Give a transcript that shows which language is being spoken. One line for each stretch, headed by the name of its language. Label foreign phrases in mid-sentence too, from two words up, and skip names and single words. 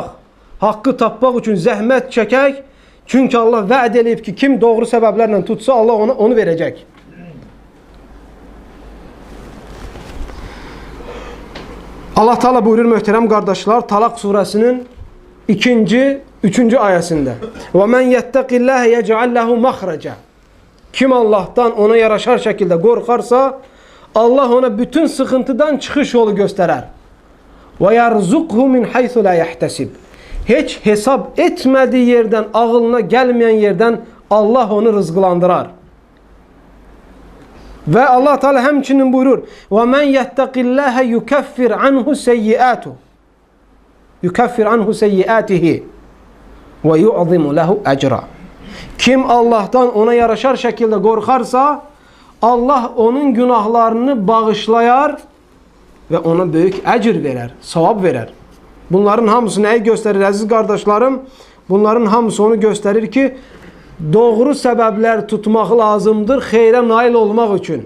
Azerbaijani: Haqqı tapmaq üçün zəhmət çəkək. Çünki Allah vəd eləyib ki, kim doğru səbəblərlə tutsa, Allah onu verəcək. Allah Teala buyurur möhtərəm qardaşlar, Talaq surəsinin 3-cü ayəsində.
Arabic: وَمَنْ يَتَّقِ اللّٰهَ يَجْعَلْ لَهُ مَخْرَجًا.
Azerbaijani: Kim Allah'tan ona yaraşar şəkildə qorxarsa, Allah ona bütün sıxıntıdan çıxış yolu göstərər.
Arabic: وَيَرْزُقْهُ مِنْ حَيْثُ لَا يَحْتَسِبْ.
Azerbaijani: Heç hesab etmədiyi yerdən, ağılına gəlməyən yerdən Allah onu rızqlandırar. Və Allah Teala həmçinin buyurur:
Arabic: وَمَنْ يَتَّقِ اللّٰهَ يُكَفِّرْ عَنْهُ سَيِّئَاتُهُ يُكَفِّرْ عَنْهُ سَيِّئَاتِهِ وَيُعْظِمُ لَهُ أَجْرًا.
Azerbaijani: Kim Allah'tan ona yaraşar şəkildə qorxarsa, Allah onun günahlarını bağışlayar və ona böyük əcr verər, savab verər. Bunların hamısı nəyi göstərir əziz qardaşlarım? Bunların hamısı onu göstərir ki, doğru səbəblər tutmaq lazımdır xeyrə nail olmaq üçün.